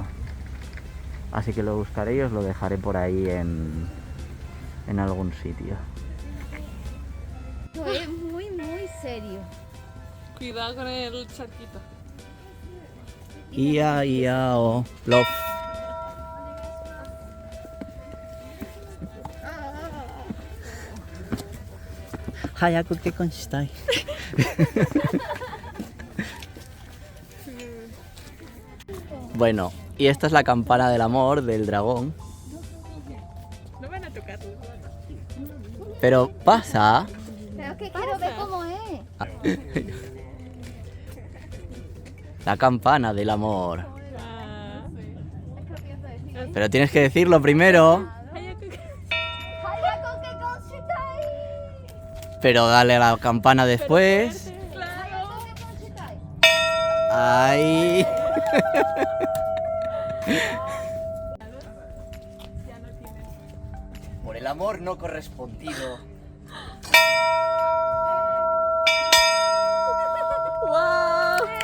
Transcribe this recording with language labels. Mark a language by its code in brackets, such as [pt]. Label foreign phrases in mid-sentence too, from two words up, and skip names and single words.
[es] Así que lo buscaré y os lo dejaré por ahí en algún sitio. Esto es muy, muy serio. Cuidado con el charquito. Ia, o love. [ja] 早く結婚したい. [es] Bueno, y esta es la campana del amor del dragón. No van a tocarlo. Pero pasa. Pero es que quiero ver cómo es. La campana del amor. Ah. Pero tienes que decirlo primero. [ja] 早く結婚したい. [es] Pero dale a la campana después. Claro. [ja] 早く結婚したい. [es] Ahí. Por el amor no correspondido. ¡Wow!